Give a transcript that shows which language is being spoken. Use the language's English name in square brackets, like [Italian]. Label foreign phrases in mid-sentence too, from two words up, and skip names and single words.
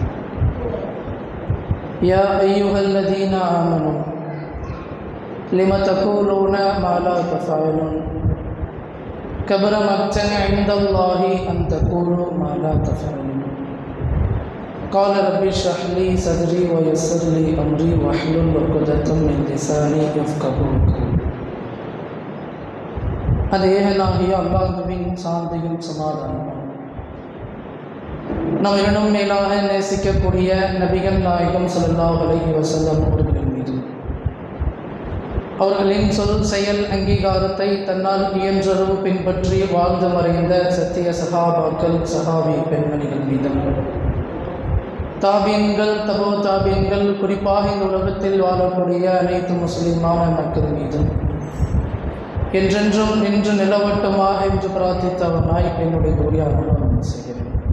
[Arabic] يا أيها الذين آمنوا لم تقولون ما لا تفعلون كبر مقتا عند الله أن تقولوا ما لا تفعلون. قال ربي اشرح لي صدري ويسر لي أمري واحلل عقدة من لساني يفقهوا قولي. [Tamil] அது ஏகனாகிய அல்லாஹ்வின் சாந்தியும் சமாதானமும் நாம் இரண்டும் மேலாக நேசிக்கக்கூடிய நபிகள் நாயகம் ஸல்லல்லாஹு [Arabic] عليه وسلم [Tamil] அவர்களின் மீது அவர்களின் சொல் செயல் அங்கீகாரத்தை தன்னால் இயன்றளவு பின்பற்றி வாழ்ந்து மறைந்த சத்திய சஹாபாக்கள் சஹாபி பெண்மணிகள் மீதும் தாபீன்கள் தபோ தாபீன்கள் குறிப்பாக இந்த உலகத்தில் வாழக்கூடிய அனைத்து முஸ்லிமான மக்கள் மீதும் என்றென்றும் நின்று நிலவட்டுமாக என்று பிரார்த்தித்தவனாய் என்னுடைய உரையாடல் செய்கிறேன்.